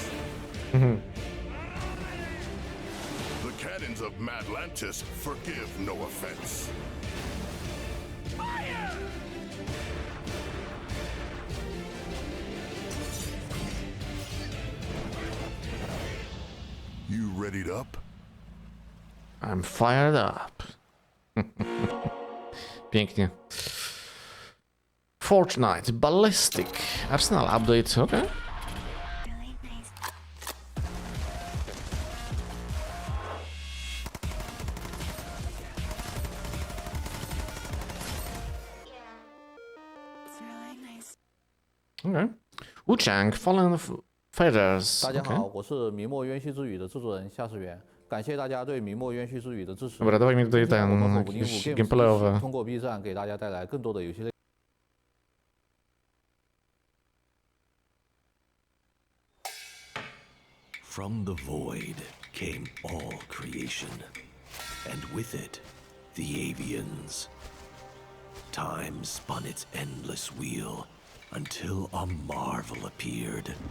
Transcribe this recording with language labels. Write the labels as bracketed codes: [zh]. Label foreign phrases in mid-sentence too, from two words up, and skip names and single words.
[en] The cannons of Matlantis forgive no offense. Fire! You readied up? I'm fired up. [pl] Pięknie. Fortnite Ballistic Arsenal update, okej. [en] Okay. Okay. Wuchang Fallen of Feathers. [zh] 大家好，我是明末渊虚之语的制作人夏世元，感谢大家对明末渊虚之语的支持。 [pl] Dobra, dawaj mi tutaj ten jakieś gameplayowe. [zh] 通过 B 站给大家带来更多的游戏类。 [en] From the void came all creation, and with it, the avians. Time spun its endless wheel, until a marvel appeared.